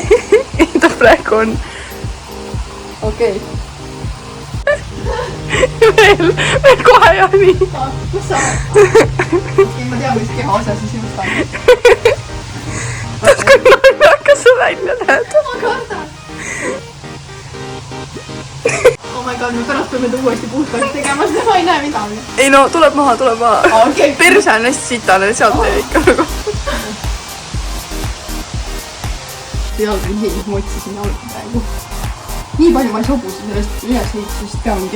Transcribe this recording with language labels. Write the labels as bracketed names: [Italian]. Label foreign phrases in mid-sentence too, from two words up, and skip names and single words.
[Estonian] Ei, ta praegu on. Okei. Veel kohe ja nii. Kus sa? Ma tean, mis keha osa siis just on. Tead, kui naljakas sa välja näed? Ma kardan. [English] Oh my god, [Estonian] me pärast peame ta uuesti puhtaks tegema, sest ma ei näe midagi. Ei no, tuleb maha. Okay. Perse on hästi sitane, sealt teeb ikka nagu. Jalg on hiilis, ma otsisin jalga praegu. Nii palju ma ei sobusin sellest ülesehitusest ka mingi.